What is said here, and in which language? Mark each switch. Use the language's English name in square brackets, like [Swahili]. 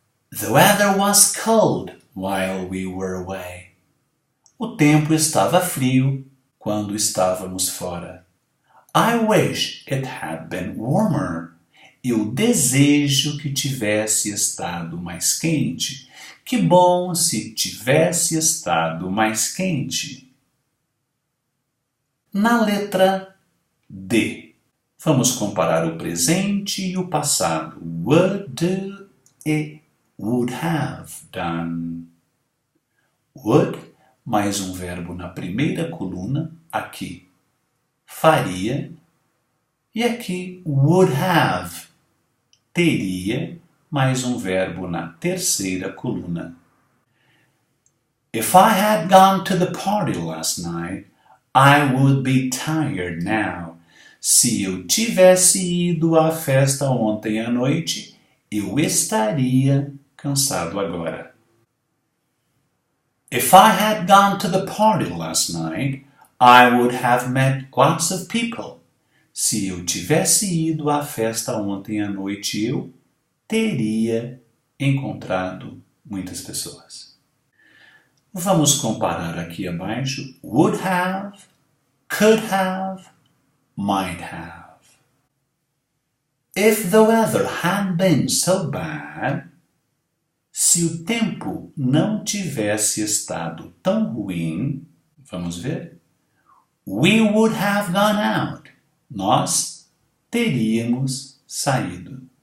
[English] The weather was cold while we were away. [Portuguese] O tempo estava frio quando estávamos fora. [English] I wish it had been warmer. [Portuguese] Eu desejo que tivesse estado mais quente. Que bom se tivesse estado mais quente. Na letra D, Vamos comparar o presente e o passado. [English] Would do e would have done. [Portuguese] Would, mais um verbo na primeira coluna, aqui faria, e aqui would have, teria, mais um verbo na terceira coluna. [English] If I had gone to the party last night, I would be tired now. [Portuguese] Se eu tivesse ido à festa ontem à noite, eu estaria cansado agora. [English] If I had gone to the party last night, I would have met lots of people. [Portuguese] Se eu tivesse ido à festa ontem à noite, eu teria encontrado muitas pessoas. Vamos comparar aqui abaixo. [English] Would have, could have, might have. If the weather had been so bad, [Portuguese] se o tempo não tivesse estado tão ruim, vamos ver? [English] We would have gone out. [Portuguese] Nós teríamos saído.